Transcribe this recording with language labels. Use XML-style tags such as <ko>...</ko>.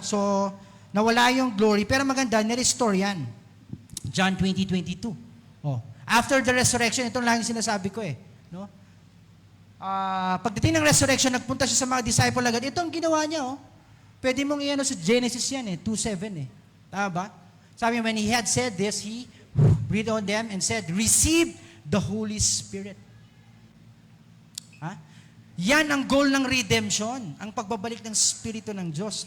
<tl>So, nawala yung glory, pero maganda, nirestore yan. John 20:22. Oh.</tl> <en>After the resurrection,</en> <tl>ito lang yung sinasabi ko eh. No? Pagdating ng resurrection, nagpunta siya sa mga disciple agad. Ito ang ginawa niya. Oh. Pwede mong iano sa Genesis yan eh, 2:7 eh. Tama ba? Sabi,</tl> <en>when he had said this, he breathed on them and said, receive the Holy Spirit.</en> <tl>Ha? Yan ang goal ng redemption, ang pagbabalik ng Espiritu ng Diyos.</tl>